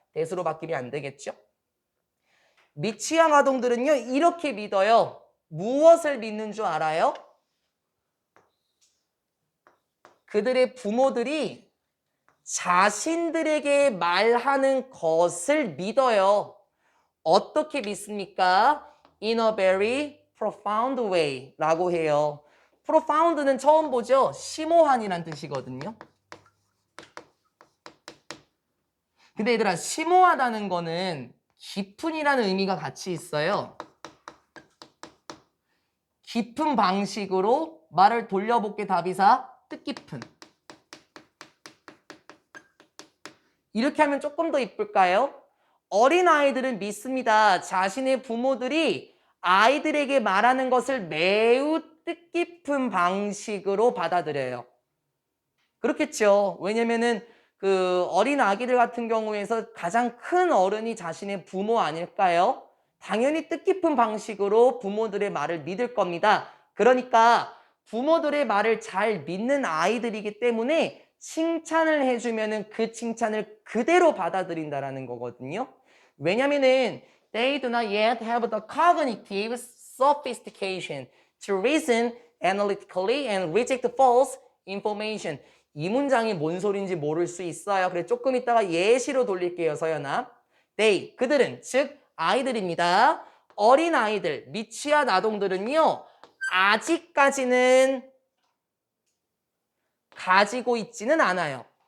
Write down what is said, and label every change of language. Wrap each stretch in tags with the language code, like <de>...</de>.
<ko>대수로 바뀌면 안 되겠죠? 미취학 아동들은요, 이렇게 믿어요. 무엇을 믿는 줄 알아요? 그들의 부모들이 자신들에게 말하는 것을 믿어요. 어떻게 믿습니까?</ko> <en>In a very profound way</en> <ko>라고 해요. profound는 처음 보죠? 심오한이란 뜻이거든요. 근데 얘들아, 심오하다는 거는 깊은이라는 의미가 같이 있어요. 깊은 방식으로 말을 돌려볼게 답이사 뜻깊은. 이렇게 하면 조금 더 이쁠까요? 어린아이들은 믿습니다. 자신의 부모들이 아이들에게 말하는 것을 매우 뜻깊은 방식으로 받아들여요. 그렇겠죠. 왜냐면은 그 어린 아기들 같은 경우에서 가장 큰 어른이 자신의 부모 아닐까요? 당연히 뜻깊은 방식으로 부모들의 말을 믿을 겁니다. 그러니까 부모들의 말을 잘 믿는 아이들이기 때문에 칭찬을 해주면은 그 칭찬을 그대로 받아들인다라는 거거든요. 왜냐면은</ko> <en>they do not yet have the cognitive sophistication to reason analytically and reject false information.</en> <ko>이 문장이 뭔 소린지 모를 수 있어요. 그래 조금 이따가 예시로 돌릴게요, 서연아. they, 그들은, 즉 아이들입니다. 어린 아이들, 미취학 아동들은요, 아직까지는 가지고 있지는 않아요.</ko>